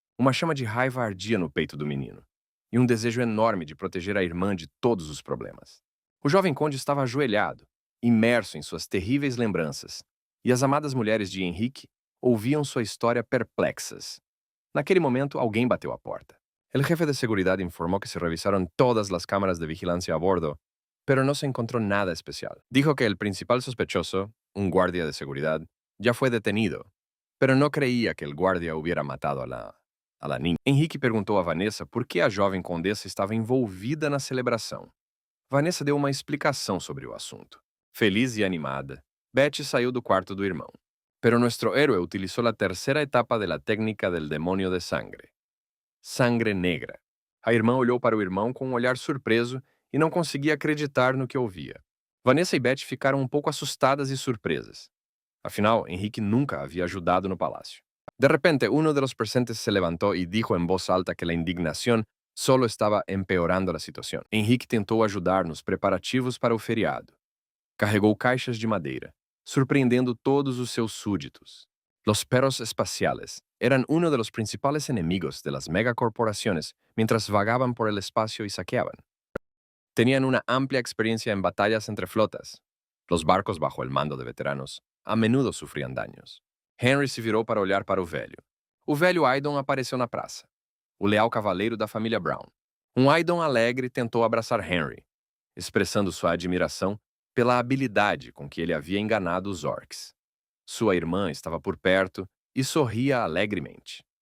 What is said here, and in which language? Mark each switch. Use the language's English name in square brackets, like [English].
[Portuguese] Uma chama de raiva ardia no peito do menino, e um desejo enorme de proteger a irmã de todos os problemas. O jovem conde estava ajoelhado, imerso em suas terríveis lembranças, e as amadas mulheres de Henrique ouviam sua história perplexas. Naquele momento, alguém bateu à porta. [Spanish] El jefe de seguridad informó que se revisaron todas las cámaras de vigilancia a bordo, pero no se encontró nada especial. Dijo que el principal sospechoso, un guardia de seguridad, ya fue detenido, pero no creía que el guardia hubiera matado a la niña. [Portuguese] Henrique perguntou a Vanessa por que a jovem condessa estava envolvida na celebração. Vanessa deu uma explicação sobre o assunto. Feliz e animada, Betty saiu do quarto do irmão. [Spanish] Pero nuestro héroe utilizó la tercera etapa de la técnica del demonio de sangre. Sangre negra. [Portuguese] A irmã olhou para o irmão com um olhar surpreso e não conseguia acreditar no que ouvia. Vanessa e Betty ficaram um pouco assustadas e surpresas. Afinal, Henrique nunca havia ajudado no palácio. [Spanish] De repente, uno de los presentes se levantó y dijo en voz alta que la indignación solo estaba empeorando la situación. [Portuguese] Henrique tentou ajudar nos preparativos para o feriado. Carregou caixas de madeira, surpreendendo todos os seus súditos. [Spanish] Los perros espaciales eran uno de los principales enemigos de las megacorporaciones mientras vagaban por el espacio y saqueaban. Tenían una amplia experiencia en batallas entre flotas. Los barcos bajo el mando de veteranos a menudo [Portuguese] sofriam [Spanish] daños. [Portuguese] Henry se virou para olhar para o velho. O velho Aydon apareceu na praça. O leal cavaleiro da família Brown. Aydon alegre tentou abraçar Henry, expressando sua admiração pela habilidade com que ele havia enganado os orcs. Sua irmã estava por perto e sorria alegremente.